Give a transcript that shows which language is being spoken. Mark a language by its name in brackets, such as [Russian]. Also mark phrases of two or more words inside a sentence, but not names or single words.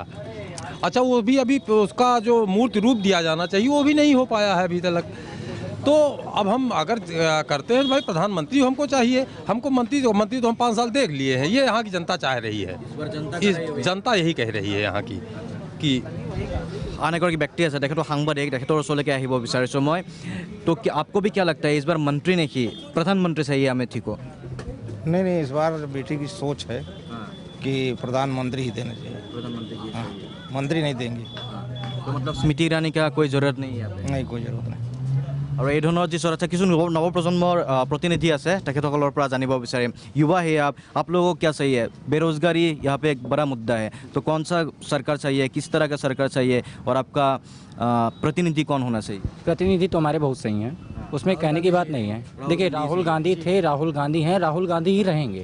[Hindi] अच्छा, वो भी अभी उसका जो मूर्त रूप दिया जाना चाहिए वो भी नहीं हो पाया है अभी तक। तो अब हम अगर करते हैं भाई प्रधानमंत्री हमको चाहिए, हमको मंत्री तो हम 5 साल देख लिए हैं, ये यहाँ की जनता चाह रही है, जनता यही कह रही है यहाँ की कि [Assamese] আন এগৰাকী ব্যক্তি আছে, তেখেতৰ সাংবাদিক, তেখেতৰ ওচৰলৈকে আহিব বিচাৰিছোঁ মই। [Hindi] तो आपको भी क्या लगता है, इस बार मंत्री नहीं प्रधानमंत्री चाहिए अमेठी को? नहीं, इस बार बेटी की सोच है कि प्रधानमंत्री ही देना चाहिए, मंत्री नहीं देंगे। तो मतलब स्मृति ईरानी का कोई ज़रूरत नहीं है? नहीं, कोई ज़रूरत नहीं। [Assamese] और এই ধৰণৰ যি চৰ্চা কিছু নৱপ্ৰজন্মৰ प्रतिनिधि আছে, তেখেতসকলৰ পৰা জানিব বিচাৰিম। [Hindi] युवा है आप लोगों को क्या चाहिए? बेरोजगारी यहाँ पे एक बड़ा मुद्दा है, तो कौन सा सरकार चाहिए, किस तरह का सरकार चाहिए, और आपका प्रतिनिधि कौन होना चाहिए? प्रतिनिधि तो हमारे बहुत सही हैं, उसमें कहने की बात नहीं है। देखिए, राहुल गांधी थे, राहुल गांधी हैं, राहुल गांधी ही रहेंगे।